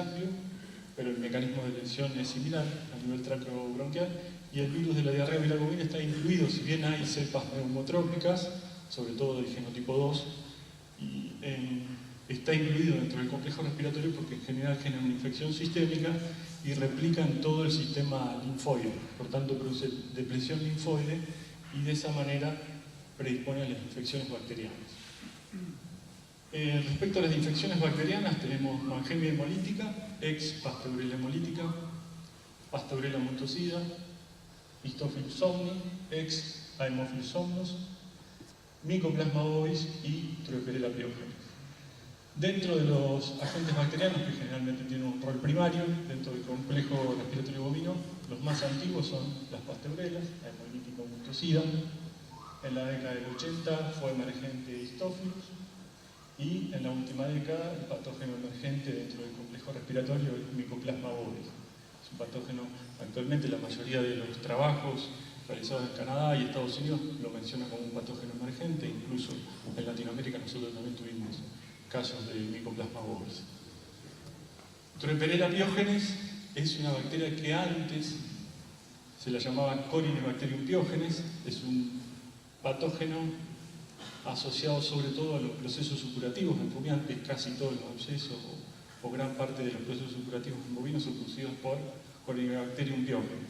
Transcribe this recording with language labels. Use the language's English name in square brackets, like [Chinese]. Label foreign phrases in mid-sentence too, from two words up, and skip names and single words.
[Spanish] cambio, pero el mecanismo de lesión es similar a nivel traqueobronquial, y el virus de la diarrea viral bovina está incluido, si bien hay cepas neumotrópicas, sobre todo del genotipo 2, y está incluido dentro del complejo respiratorio porque en general genera una infección sistémica y replica en todo el sistema linfoide, por tanto produce depresión linfoide y de esa manera predispone a las infecciones bacterianas. Respecto a las infecciones bacterianas tenemos Mangemia hemolítica, ex Pasteurella hemolítica, Pasteurella multocida, Histophilus somni, ex Haemophilus somnus, Mycoplasma bovis y Troeperella pyogenes. Dentro de los agentes bacterianos, que generalmente tienen un rol primario dentro del complejo respiratorio bovino, los más antiguos son las Pasteurelas, la hemolítica multocida. En la década del 80 fue emergente Histophilus, y en la última década el patógeno emergente dentro del complejo respiratorio es Mycoplasma bovis. Es un patógeno, actualmente la mayoría de los trabajos realizados en Canadá y Estados Unidos lo mencionan como un patógeno emergente, incluso en Latinoamérica nosotros también tuvimos casos de Mycoplasma bovis. Troeperella pyogenes es una bacteria que antes se la llamaba Corynebacterium pyogenes, es un patógeno asociado sobre todo a los procesos supurativos en rumiantes. Casi todos los abscesos o gran parte de los procesos supurativos en bovinos son producidos por Corynebacterium pyogenes.